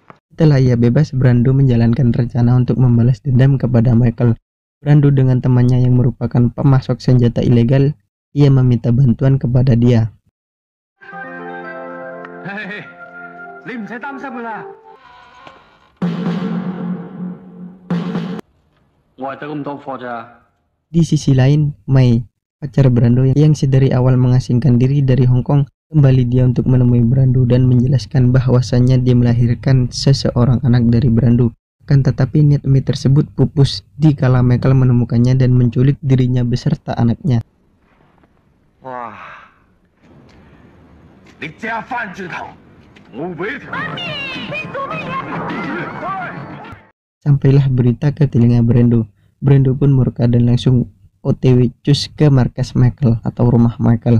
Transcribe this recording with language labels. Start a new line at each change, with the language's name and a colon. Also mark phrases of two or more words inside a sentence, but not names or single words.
Indonesian: Setelah ia bebas, Brando menjalankan rencana untuk membalas dendam kepada Michael. Brando dengan temannya yang merupakan pemasok senjata ilegal, ia meminta bantuan kepada dia. Hei,
Cantonese: 你唔使擔心㗎啦，我係得咁多貨咋。
Indonesian: Di sisi lain, Mai, pacar Brando yang sedari awal mengasingkan diri dari Hong Kong, kembali dia untuk menemui Brando dan menjelaskan bahwasannya dia melahirkan seseorang anak dari Brando. Akan tetapi niat Mai tersebut pupus dikala Michael menemukannya dan menculik dirinya beserta anaknya.
Cantonese: 哇！你揸翻轉頭，我會俾條。
Indonesian: Sampailah berita ke telinga Brando. Brando pun murka dan langsung OTW cus ke markas Michael atau rumah Michael.